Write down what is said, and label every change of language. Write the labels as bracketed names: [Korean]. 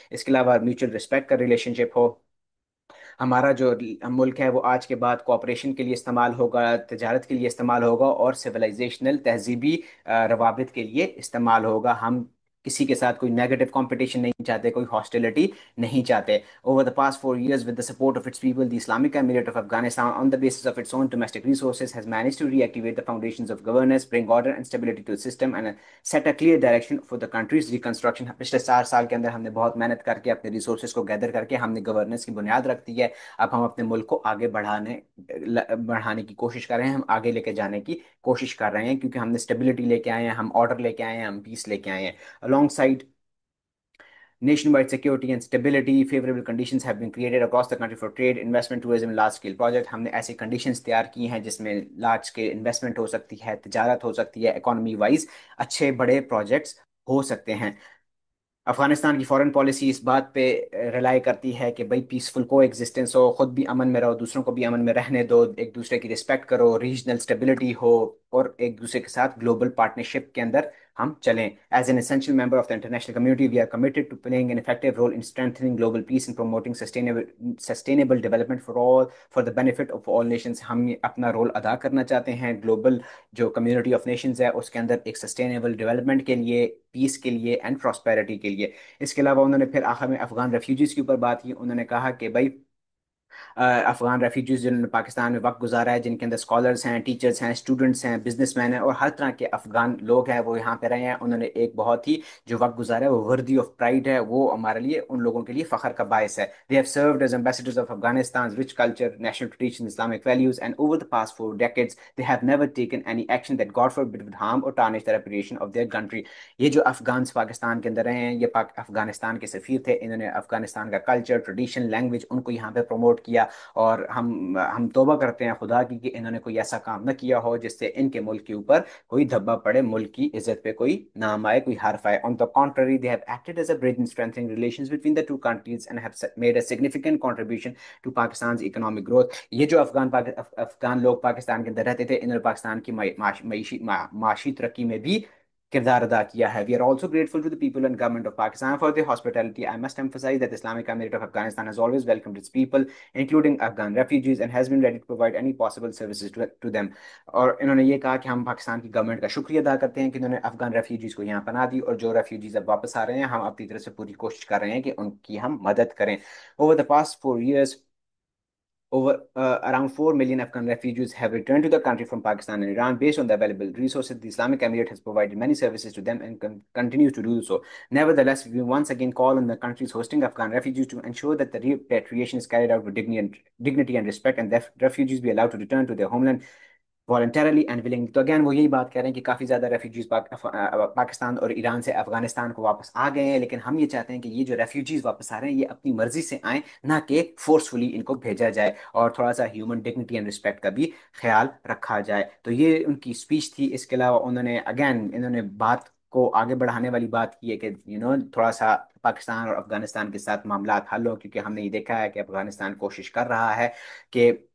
[Urdu] اس کے علاوہ mutual respect کا ریلیشن شپ ہو. ہمارا جو ملک ہے وہ آج کے بعد کوآپریشن کے لیے استعمال ہوگا، تجارت کے لیے استعمال ہوگا، اور سویلائزیشنل تہذیبی روابط کے لیے استعمال ہوگا. ہم کسی کے ساتھ کوئی نیگیٹو کمپٹیشن نہیں چاہتے، کوئی ہاسٹیلٹی نہیں چاہتے. [English] Over the past 4 years, with the support of its people, the Islamic Emirate of Afghanistan, on the basis of its own domestic resources, has managed to reactivate the foundations of governance, bring order and stability to the system, and set a clear direction for the country's reconstruction. [Urdu] پچھلے 4 سال کے اندر ہم نے بہت محنت کر کے اپنے ریسورسز کو گیدر کر کے ہم نے گورننس کی بنیاد رکھ دی ہے. اب ہم اپنے ملک کو آگے بڑھانے کی کوشش کر رہے ہیں، ہم آگے لے کے جانے کی کوشش کر رہے ہیں، کیونکہ ہم نے اسٹیبلٹی لے کے آئے ہیں، ہم آرڈر لے کے آئے ہیں، ہم پیس لے کے آئے ہیں. [English] Alongside nationwide security and stability, favorable conditions have been created across the country for trade, investment, tourism, and large-scale projects. [Urdu] ہم نے ایسی کنڈیشنز تیار کی ہیں جس میں لارج اسکیل انویسٹمنٹ ہو سکتی ہے، تجارت ہو سکتی ہے، اکانومی وائز اچھے بڑے پروجیکٹس ہو سکتے ہیں. افغانستان کی فارن پالیسی اس بات پہ ریلائی کرتی ہے کہ بھئی پیسفل کو ایگزسٹنس ہو، خود بھی امن میں رہو، دوسروں کو بھی امن میں رہنے دو، ایک دوسرے کی رسپیکٹ کرو، ریجنل اسٹیبلٹی ہو، اور ایک دوسرے کے ساتھ گلوبل پارٹنرشپ کے اندر ہم چلیں. [English] As an essential member of the international community, we are committed to playing an effective role in strengthening global peace and promoting sustainable development for the benefit of all nations. [Urdu] ہم اپنا role ادا کرنا چاہتے ہیں global جو community of nations ہے اس کے اندر ایک سسٹینیبل ڈیولپمنٹ کے لیے، پیس کے لیے اینڈ پراسپیرٹی کے لیے. اس کے علاوہ انہوں نے پھر آخر میں افغان ریفیوجیز کے اوپر بات کی. انہوں نے کہا کہ بھائی افغان ریفیوجیز جنہوں نے پاکستان میں وقت گزارا ہے، جن کے اندر اسکالرس ہیں، ٹیچرس ہیں، اسٹوڈنٹس ہیں، بزنس مین ہیں، اور ہر طرح کے افغان لوگ ہیں وہ یہاں پہ رہے ہیں. انہوں نے ایک بہت ہی جو وقت گزارا ہے وہ وردی آف پرائڈ ہے، وہ ہمارے لیے، ان لوگوں کے لیے فخر کا باعث ہے. [English] They have served as ambassadors of Afghanistan's rich culture, national traditions, Islamic values, and over the past 4 decades, they have never taken any action that God forbid would harm or tarnish the reputation of their country. [Urdu] یہ جو افغانس پاکستان کے اندر رہے ہیں، یہ افغانستان کے سفیر تھے، انہوں نے افغانستان کا کلچر، ٹریڈیشن، لینگویج ان کو یہاں پہ پروموٹ کیا. اور ہم توبہ کرتے ہیں خدا کی کہ انہوں نے کوئی ایسا کام نہ کیا ہو جس سے ان کے ملک کے اوپر کوئی دھبا پڑے، ملک کی عزت پہ کوئی نام آئے، کوئی حرف آئے. [English] On the contrary, they have acted as a bridge in strengthening relations between the two countries and have made a significant contribution to Pakistan's economic growth. [Urdu] یہ جو افغان لوگ پاکستان کے اندر رہتے تھے، انہوں نے پاکستان کی معاشی ترقی میں بھی کردار ادا کیا ہے. [English] We are also grateful to the people and government of Pakistan for their hospitality. I must emphasize that the Islamic Emirate of Afghanistan has always welcomed its people, including Afghan refugees, and has been ready to provide any possible services to them. [Urdu] اور انہوں نے یہ کہا کہ ہم پاکستان کی government کا شکریہ ادا کرتے ہیں کہ انہوں نے افغان ریفیوجیز کو یہاں پناہ دی، اور جو ریفیوجیز اب واپس آ رہے ہیں ہم اپنی طرف سے پوری کوشش کر رہے ہیں کہ ان کی ہم مدد کریں. [English] Over the past 4 years, around 4 million Afghan refugees have returned to the country from Pakistan and Iran. Based on the available resources, the Islamic Emirate has provided many services to them and continues to do so. Nevertheless, we once again call on the countries hosting Afghan refugees to ensure that the repatriation is carried out with dignity and respect, and that refugees be allowed to return to their homeland voluntarily and willingly. [Urdu] تو again وہ یہی بات کہہ رہے ہیں کہ کافی زیادہ refugees Pakistan اور ایران سے افغانستان کو واپس آ گئے ہیں، لیکن ہم یہ چاہتے ہیں کہ یہ جو ریفیوجیز واپس آ رہے ہیں یہ اپنی مرضی سے آئیں، نہ کہ فورسفلی ان کو بھیجا جائے، اور تھوڑا سا ہیومن ڈگنیٹی اینڈ رسپیکٹ کا بھی خیال رکھا جائے۔ تو یہ ان کی اسپیچ تھی۔ اس کے علاوہ انہوں نے بات کو آگے بڑھانے والی بات کی ہے کہ تھوڑا سا پاکستان اور افغانستان کے ساتھ معاملات حل ہو، کیونکہ ہم نے یہ دیکھا ہے کہ افغانستان کوشش کر رہا ہے کہ